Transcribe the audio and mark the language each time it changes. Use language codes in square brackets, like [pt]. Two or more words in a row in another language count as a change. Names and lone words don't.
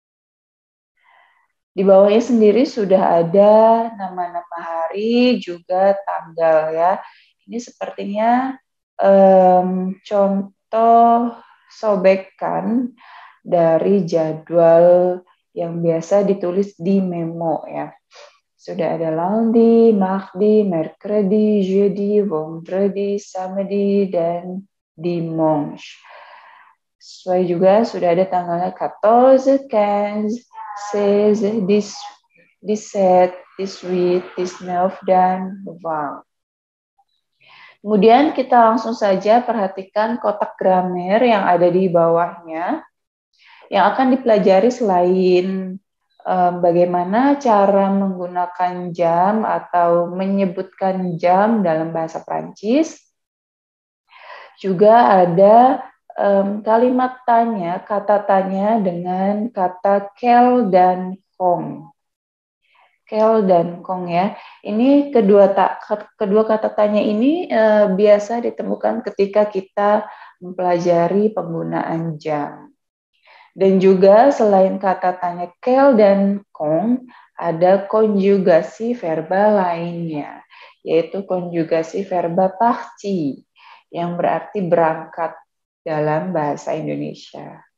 [id] Di bawahnya sendiri sudah ada nama-nama hari, juga tanggal ya. Ini sepertinya contoh sobekan dari jadwal yang biasa ditulis di memo ya. Sudah ada [fr] lundi, mardi, mercredi, jeudi, vendredi, samedi, [id] dan dimanche. Sesuai juga sudah ada tanggalnya 14, 15, 16, 17, 18, 19, dan 20. Kemudian kita langsung saja perhatikan kotak gramer yang ada di bawahnya. Yang akan dipelajari selain bagaimana cara menggunakan jam atau menyebutkan jam dalam bahasa Prancis, juga ada kalimat tanya, kata tanya dengan kata quel dan quand. Quel dan quand ya. Ini kedua kata tanya ini biasa ditemukan ketika kita mempelajari penggunaan jam. Dan juga selain kata tanya quel dan quand, ada konjugasi verba lainnya, yaitu konjugasi verba parti, yang berarti berangkat dalam bahasa Indonesia.